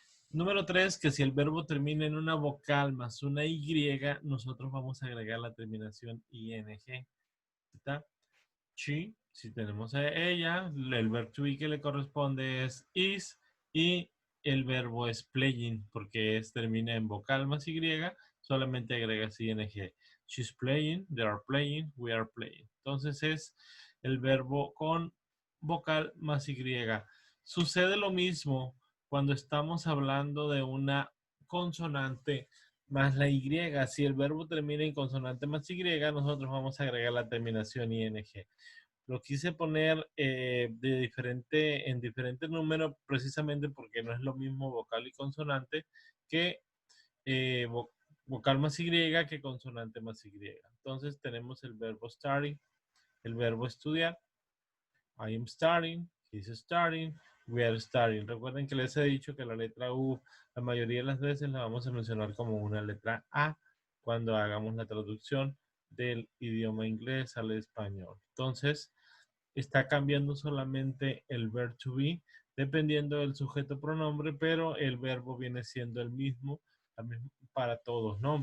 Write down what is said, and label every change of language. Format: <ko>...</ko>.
<es>Número 3, que si el verbo termina en una vocal más una Y, nosotros vamos a agregar la terminación ing. ¿Está? She, si tenemos a ella, el verbo to be que le corresponde es is y el verbo es playing porque termina en vocal más Y, solamente agregas ing.</es> <en>She's playing, they are playing, we are playing.</en> <es>Entonces es el verbo con vocal más Y. Sucede lo mismo cuando estamos hablando de una consonante más la Y. Si el verbo termina en consonante más Y, nosotros vamos a agregar la terminación ing. Lo quise poner en diferente número precisamente porque no es lo mismo vocal y consonante que eh, vo vocal más Y que consonante más Y. Entonces tenemos el verbo study, el verbo estudiar.</es> <en>I am studying, he's studying, we are studying.</en> <es>Recuerden que les he dicho que la letra U la mayoría de las veces la vamos a mencionar como una letra A cuando hagamos la traducción del idioma inglés al español. Entonces, está cambiando solamente el verb to be dependiendo del sujeto pronombre, pero el verbo viene siendo el mismo para todos, ¿no?</es>